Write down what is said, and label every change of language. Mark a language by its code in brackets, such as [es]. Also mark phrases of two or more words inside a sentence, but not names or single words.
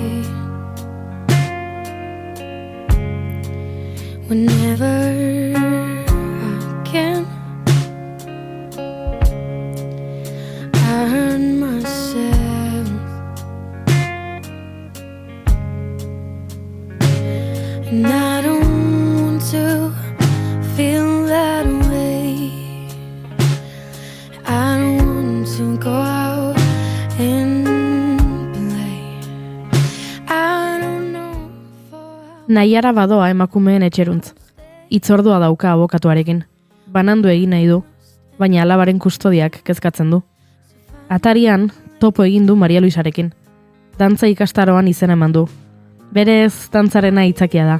[en] Whenever I can, I hurt myself, and I don't want to feel that way. I don't want to go out and play. I don't know. [eu] Nahiara badoa emakumeen etxeruntz. Itzordua dauka abokatuarekin. Banandu egin nahi du, baina alabaren kustodiak kezkatzen du. Atarian, topo egin du Maria Luisarekin. Dantza ikastaroan izena eman du. Berez, dantzarena itzakia da.